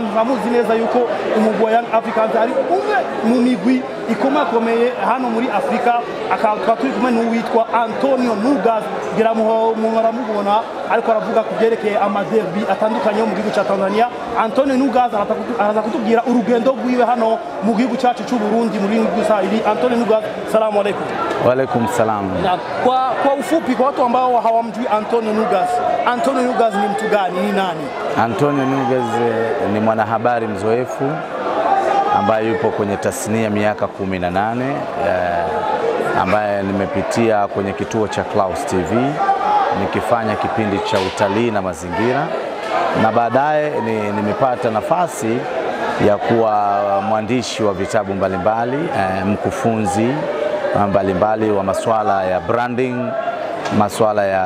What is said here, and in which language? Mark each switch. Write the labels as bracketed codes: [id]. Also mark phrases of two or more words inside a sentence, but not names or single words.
[rn] Bamuzi neza yuko umugwi wa Young Africans ari umwe mu migwi ikomakomeye hano muri Afrika. Turi kumwe n'uwitwa Antonio Nugas, gira muhora mubona ariko aravuga kubyerekeye amaderbi atandukanye mu gihugu cya Tanzania. Antonio Nugas araza kutubwira urugendo rwiwe hano mu gihugu cyacu cy'u Burundi muri Gusahili. Antonio Nugas, [ar] salamu alaykum. Wa alaykum salam. [sw] Kwa ufupi, kwa watu ambao hawamjui Antonio Nugas ni mtu gani, ni nani? Antonio Nugas ni mwanahabari mzoefu ambaye yupo kwenye tasnia miaka 18, ambaye nimepitia kwenye kituo cha Clouds TV nikifanya kipindi cha utalii na mazingira, na baadaye nimepata nafasi ya kuwa mwandishi wa vitabu mbalimbali, mkufunzi mbalimbali wa masuala ya branding, masuala